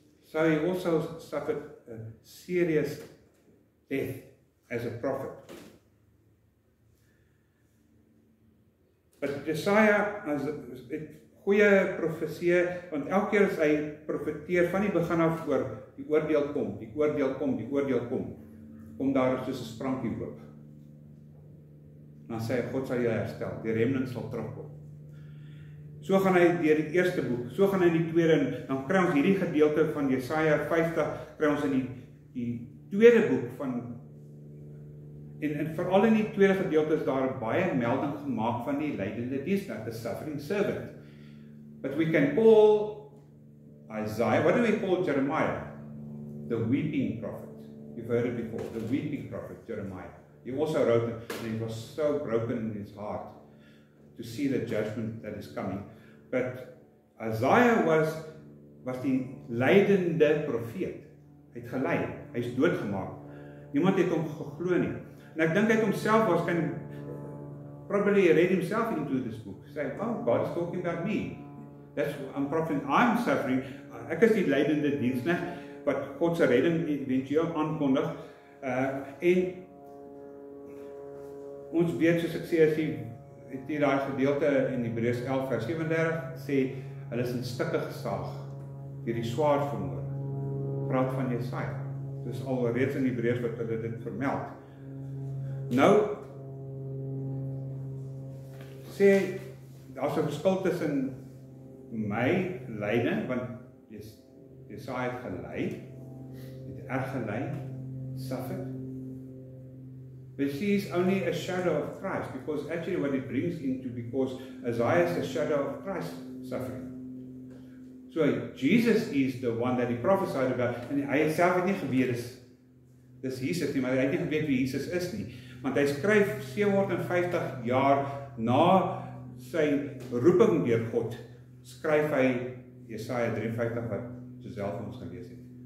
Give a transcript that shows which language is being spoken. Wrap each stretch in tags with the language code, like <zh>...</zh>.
<en>So he also suffered a serious death as a prophet.</en> <af>But Jesaja as 'n goeie profesie, want elke keer as hy profeteer van die begin af oor die oordeel kom, die oordeel kom, die oordeel kom daar soos 'n sprankie hoop. Dan sê hy, God sal jou herstel, die remnant sal terugkom. So gaan hy deur die eerste boek, so gaan hy in die tweede, en dan kry ons hierdie gedeelte van Jesaja 50, kry ons in die tweede boek van, en veral in die tweede gedeelte is daar baie melding gemaak van die lydende diensknegt,</af> <en>the suffering servant. But we can call Isaiah, what do we call Jeremiah? The weeping prophet. You've heard it before, the weeping prophet, Jeremiah. He also wrote it, and he was so broken in his heart to see the judgment that is coming. But Isaiah was</en> <af>die lydende profeet. Hy het gelei, hy is doodgemaak. Niemand het hom geglo nie. En ek dink hy het homself waarskynlik</af> <en>probably read himself into this book. Say, oh, God is talking about me. That's I'm prophet, I'm suffering.</en> <af>Ek is die lydende diensknegt wat God se redding eventueel aankondig. En ons weet, soos ek sê, as die daai gedeelte in Hebreërs 11 vers 37 sê, hulle is in stukke gesaag deur die swaard vermoor. Praat van Jesaja. Dis al reeds in Hebreërs wat hulle dit vermeld. Nou sê daar's 'n verskil tussen my lyding, want Jesaja het gelei, het erg gelei, suffered.</af> <en>But she is only a shadow of Christ, because actually what it brings into, because Isaiah is a shadow of Christ suffering. So Jesus is the one that he prophesied about,</en> <af>en hy self het nie geweet dis Jesus nie, maar hy het nie geweet wie Jesus is nie, want hy skryf 750 jaar na sy roeping deur God, skryf hy Jesaja 53 wat Giselle vir ons gelees het.</af>